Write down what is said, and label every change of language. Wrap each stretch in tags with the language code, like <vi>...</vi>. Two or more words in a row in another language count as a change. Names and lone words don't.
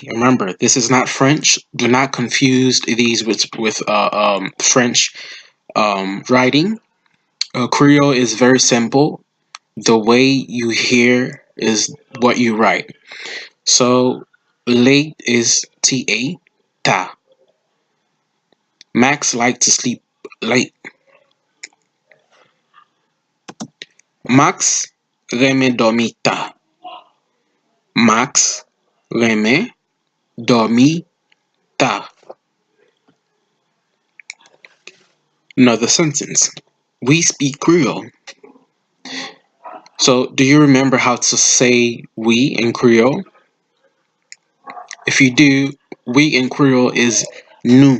<en>Remember, this is not French. Do not confuse these with French writing. Creole is very simple. The way you hear is what you write. So late is ta, ta. Max likes to sleep late.</en> <ht>Max reme dormi ta. Max reme dormi ta.</ht> <en>Another sentence. We speak Creole. So, do you remember how to say we in Creole? If you do, we in Creole is nous.</en>